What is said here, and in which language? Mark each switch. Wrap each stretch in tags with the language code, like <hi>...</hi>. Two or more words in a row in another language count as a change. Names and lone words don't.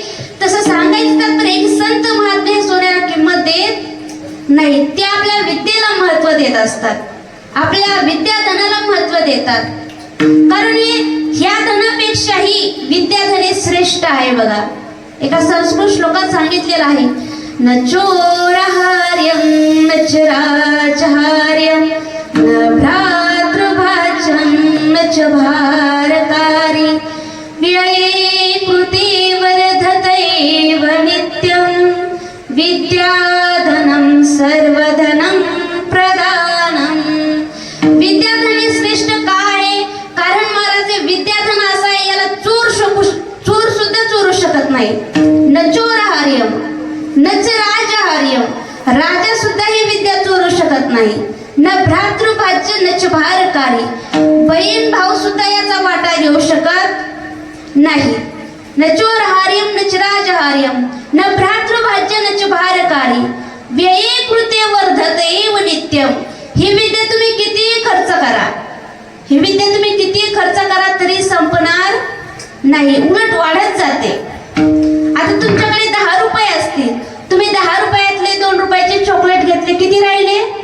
<mr>तसं सांगायचं तर एक संत महात्मे हे सोन्याला किंमत देत नाही. ते आपल्या विद्येला महत्व देत असतात, आपल्या विद्याधनाला महत्व देतात. कारण ह्या धनापेक्षाही विद्याधने श्रेष्ठ आहे. बघा, एका संस्कृत श्लोकात सांगितलेलं आहे,</mr> <sa>न चोरहार्यं न च राजहार्यं न भ्रातृभाजं न च भारकारी व्यये कृते वर्धतैव नित्यं विद्याधनं सर्वधनं प्रदानं.</sa> <mr>विद्याधन श्रेष्ठ का आहे? कारण महाराज विद्याधन असं आहे, याला चोर सुद्धा चोरू शकत नाही.</mr> <sa>न चोरहार्यं न च राजहार्यं,</sa> <mr>राजा सुद्धा ही विद्या चोरू शकत नाही.</mr> <sa>न भ्रातृभाज्य न च भारकारी,</sa> <mr>बहीण भाऊ सुद्धा याचा वाटा घेऊ शकत नाही.</mr> <sa>न चोरहार्यं न च राजहार्यं न भ्रातृभाज्य न च भारकारी व्यये कृते वर्धते नित्यम.</sa> <mr>ही विद्या तुम्ही किती खर्च करा, ही विद्या तुम्ही किती खर्च करा तरी संपणार नाही, उलट वाढत जाते. आता तुमच्याकडे 10 रुपये असतील, तुम्ही 10 रुपयातले 2 रुपयाचे चॉकलेट घेतले, किती राहिले?</mr>